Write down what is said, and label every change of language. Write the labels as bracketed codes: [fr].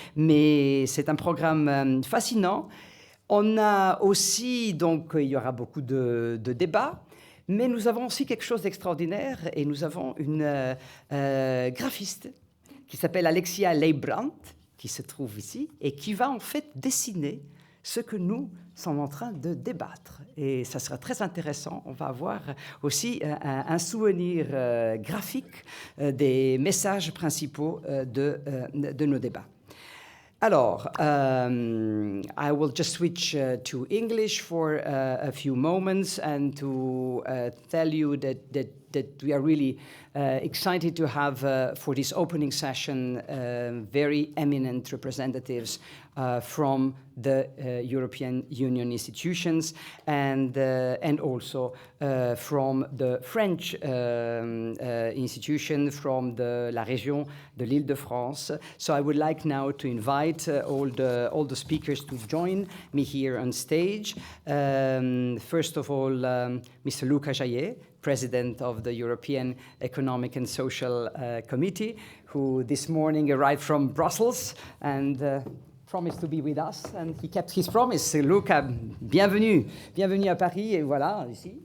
[fr] Mais c'est un programme fascinant. On a aussi, donc, il y aura beaucoup de débats, mais nous avons aussi quelque chose d'extraordinaire et nous avons une graphiste qui s'appelle Alexia Leibrandt, qui se trouve ici et qui va en fait dessiner ce que nous sommes en train de débattre. Et ça sera très intéressant. On va avoir aussi un souvenir graphique des messages principaux de nos débats. Alors, [en] I will just switch to English for a few moments and to tell you that we are really excited to have, for this opening session, very eminent representatives from the European Union institutions and also from the French institution, from [fr] la région de l'Île-de-France. [en] So I would like now to invite all the speakers to join me here on stage. First of all, Mr. Luca Jaillet, President of the European Economic and Social Committee, who this morning arrived from Brussels and promised to be with us, and he kept his promise. [fr] Luca, bienvenue à Paris, et voilà, ici.